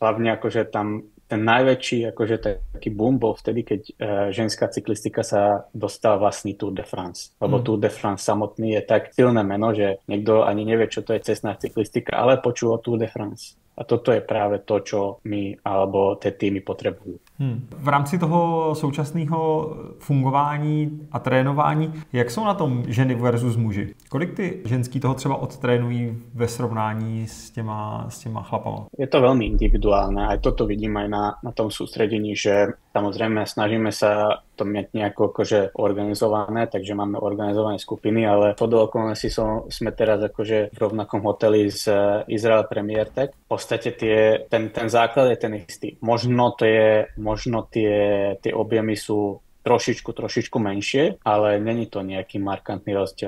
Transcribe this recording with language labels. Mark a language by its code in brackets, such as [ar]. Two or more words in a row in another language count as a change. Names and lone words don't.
[sk] Hlavne akože tam ten najväčší akože taký boom bol vtedy, keď ženská cyklistika sa dostala vlastný Tour de France. Lebo Tour de France samotný je tak silné meno, že niekto ani nevie, čo to je cestná cyklistika, ale počul o Tour de France. A toto je práve to, čo my alebo tie týmy potrebujú. [cs] V rámci toho současného fungování a trénování, jak jsou na tom ženy versus muži? Kolik ty ženský toho třeba odtrénují ve srovnání s těma chlapama? [sk] Je to veľmi individuálne. Aj toto vidím aj na tom sústredení, že samozrejme snažíme sa to mať nejako akože organizované, takže máme organizované skupiny, ale podľa okolností sme teraz akože v rovnakom hoteli z Israel Premier Tech. V podstate ten základ je ten istý. Možno tie objemy sú trošičku menšie, ale není to nejaký markantný rozdiel.